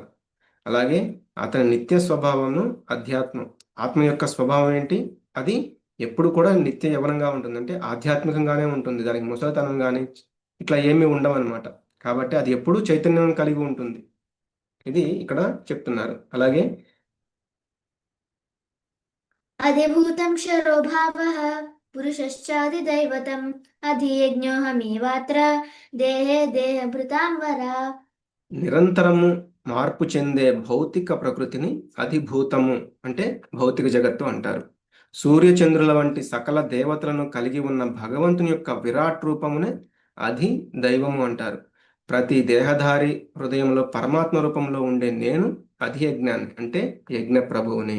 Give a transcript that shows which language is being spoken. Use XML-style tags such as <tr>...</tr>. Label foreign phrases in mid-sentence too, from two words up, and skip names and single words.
<te>అలాగే అతని నిత్య స్వభావము అధ్యాత్మం. ఆత్మ యొక్క స్వభావం ఏంటి? అది ఎప్పుడు కూడా నిత్య యవనంగా ఉంటుంది, అంటే ఆధ్యాత్మికంగానే ఉంటుంది. దానికి ముసలితనం కానీ ఇట్లా ఏమీ ఉండవన్నమాట. కాబట్టి అది ఎప్పుడూ చైతన్యం కలిగి ఉంటుంది. ఇది ఇక్కడ చెప్తున్నారు. అలాగే</te> <sa>अधिभूतं क्षरो भावः पुरुषश्चादिदैवतम् अधियज्ञोऽहमेवात्र देहे देहभृतां वरा</sa> <te>నిరంతరము మార్పు చెందే భౌతిక ప్రకృతిని అధిభూతము, అంటే భౌతిక జగత్తు అంటారు. సూర్యచంద్రుల వంటి సకల దేవతలను కలిగి ఉన్న భగవంతుని యొక్క విరాట్ రూపమునే అధి దైవము అంటారు. ప్రతి దేహధారి హృదయంలో పరమాత్మ రూపంలో ఉండే నేను అధియజ్ఞాన్ని, అంటే యజ్ఞ ప్రభువుని.</te>